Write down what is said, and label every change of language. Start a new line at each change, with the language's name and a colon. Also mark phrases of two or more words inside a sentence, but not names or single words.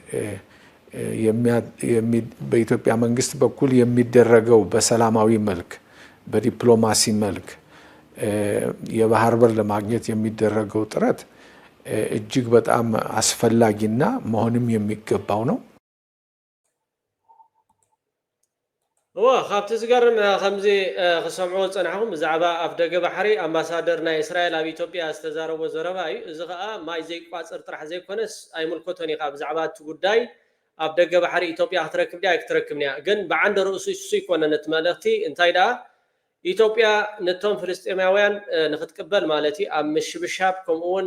Amharic: በኢትዮጵያ መንግስት በኩል የሚደረገው በሰላማዊ መልክ በዲፕሎማሲ መልክ የባህር በር ለማግኘት የሚደረገው ጥረት እጅግ በጣም አስፈላጊና መሆንም የሚገባው ነው።
Tigrinya: ካብቲ ዝገርም ከምዚ ክሰምዖ ፀናሕኩም ብዛዕባ ኣፍ ደገ ባሕሪ ኣምባሳደር ናይ እስራኤል ኣብ ኢትዮጵያ ዝተዛረቦ ዘረባ እዩ እዚ ከዓ ማይ ዘይቋፅር ጥራሕ ዘይኮነስ ኣይምልከቶን ኢኻ ብዛዕባ እቲ ጉዳይ ኣብ ደገ ባሕሪ ኢትዮጵያ ክትረክብ ድያ ክትረክብ ድያ ግን ብዓንዲ ርእሱ እሱ ይኮነን እቲ መልእኽቲ እንታይ ደኣ ኢትዮጵያ ነቶም ፍልስጤማውያን ንክትቅበል ማለት እዩ ኣብ ምሽብሻብ ከምኡውን